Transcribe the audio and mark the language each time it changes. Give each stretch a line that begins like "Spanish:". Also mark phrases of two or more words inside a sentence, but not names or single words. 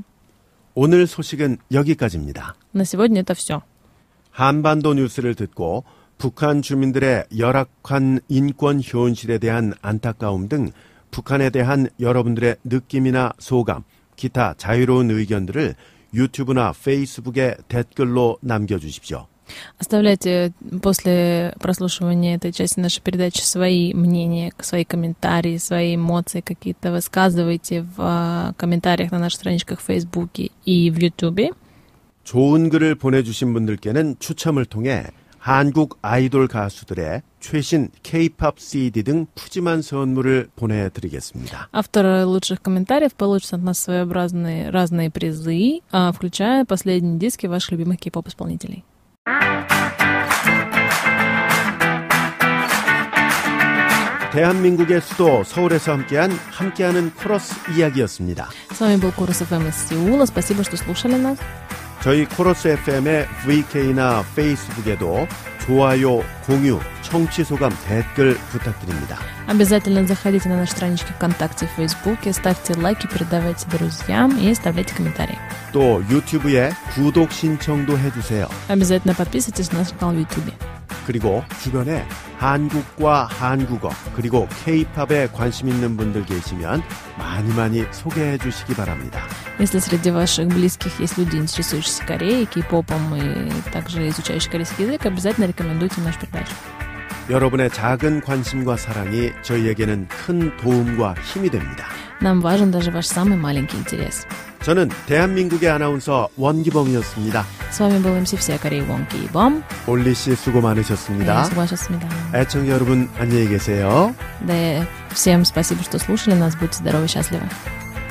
Korean: 오늘 소식은 여기까지입니다.
Russian: На сегодня это все.
Korean: 한반도 뉴스를 듣고 북한 주민들의 열악한 인권 현실에 대한 안타까움 등 북한에 대한 여러분들의 느낌이나 소감, 기타 자유로운 의견들을 유튜브나 페이스북에 댓글로 남겨주십시오.
Russian: Оставляйте после прослушивания этой части нашей передачи свои мнения, свои комментарии, свои эмоции какие-то высказывайте в комментариях на наших страничках в Фейсбуке и в Ютубе.
Korean: 좋은 글을 보내주신 분들께는 추첨을 통해 한국 아이돌 가수들의 최신 K-POP CD 등 푸짐한 선물을 보내드리겠습니다.
Russian: Авторы лучших комментариев получат от нас своеобразные разные призы, включая последние диски ваших любимых кей-поп-исполнителей.
Korean: 대한민국의 수도 서울에서 함께하는 코러스 이야기였습니다.
Russian: С вами был Корус ФМ из Сеула. Спасибо, что слушали нас.
Korean: 저희 코러스 FM의 VK나 페이스북에도 좋아요, 공유, 청취 소감, 댓글 부탁드립니다.
Russian: Обязательно заходите на наши странички ВКонтакте и Фейсбуке, ставьте лайки, передавайте друзьям и оставляйте комментарии.
Korean: 또 유튜브에 구독 신청도 해주세요.
Russian: Обязательно подписывайтесь на наш канал в YouTube.
Korean: 그리고 주변에 한국과 한국어 그리고 K-팝에 관심 있는 분들 계시면 많이 소개해 주시기 바랍니다.
Russian: Если среди ваших близких есть люди, интересующиеся Кореей, кей-попом и также изучающие корейский язык, обязательно рекомендуйте нашу передачу.
Korean: 여러분의 작은 관심과 사랑이 저희에게는 큰 도움과 힘이 됩니다.
Russian: Нам важен даже ваш самый маленький интерес.
Korean: 저는 대한민국의 아나운서 원기범이었습니다.
Russian: С вами был МС «Всея Корея» Вон Кей-бом.
Korean: 올리 씨 수고 많으셨습니다. 수고하셨습니다. 애청자 여러분 안녕히 계세요.
Russian: Да, всем спасибо, что слушали нас. Будьте здоровы и счастливы.